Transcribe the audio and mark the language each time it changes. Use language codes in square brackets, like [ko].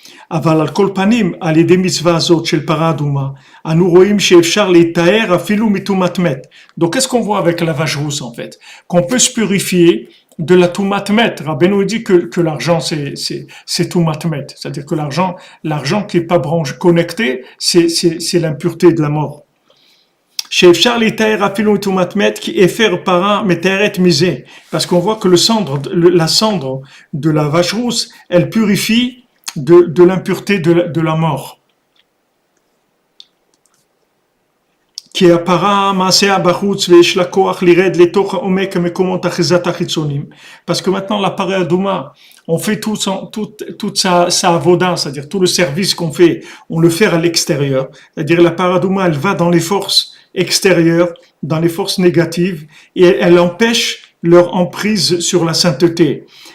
[he] אבל על כל פנים, על ידי מצווה הזאת של פרה אדומה, אנו רואים שאפשר להיטהר אפילו מטומאת מת. [fr] Donc, qu'est-ce qu'on voit avec la vache rousse, en fait? Qu'on peut se purifier de la tumat met. Rabbeinu dit que l'argent, c'est tumat met. C'est-à-dire que l'argent qui n'est pas connecté, c'est l'impureté de la mort. [he] שאפשר להיטהר אפילו מטומאת מת, כי הפר פרה מטהרת מזה. [fr] Parce qu'on voit que la cendre de la vache rousse, elle purifie de l'impureté de la mort. [he] כי הפרה מעשיה בחוץ ויש לה כוח לרד לתוך עומק המקומות אחיזת החיצונים. [fr] Parce que maintenant la para adouma, on fait toute sa avoda, c'est-à-dire tout le service qu'on fait, on le fait à l'extérieur. C'est-à-dire la para adouma, elle va dans les forces extérieures, dans les forces négatives, et elle empêche leur emprise sur la sainteté.